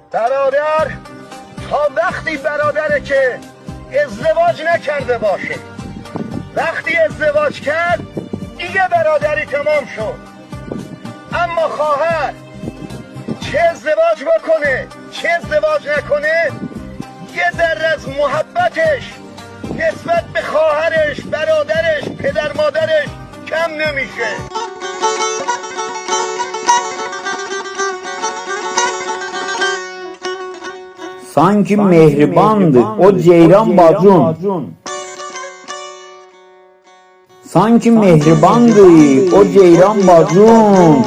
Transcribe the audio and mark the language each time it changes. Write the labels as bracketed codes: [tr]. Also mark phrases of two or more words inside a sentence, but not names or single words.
[fa] برادر تا وقتی برادره که ازدواج نکرده باشه، وقتی ازدواج کرد دیگه برادری تمام شد. اما خواهر چه ازدواج بکنه چه ازدواج نکنه، یه ذره از محبتش نسبت به خواهرش، برادرش، پدر مادرش کم نمیشه. [az] Sanki mehribandı o ceyran bacun. Sanki mehribandı o ceyran bacun.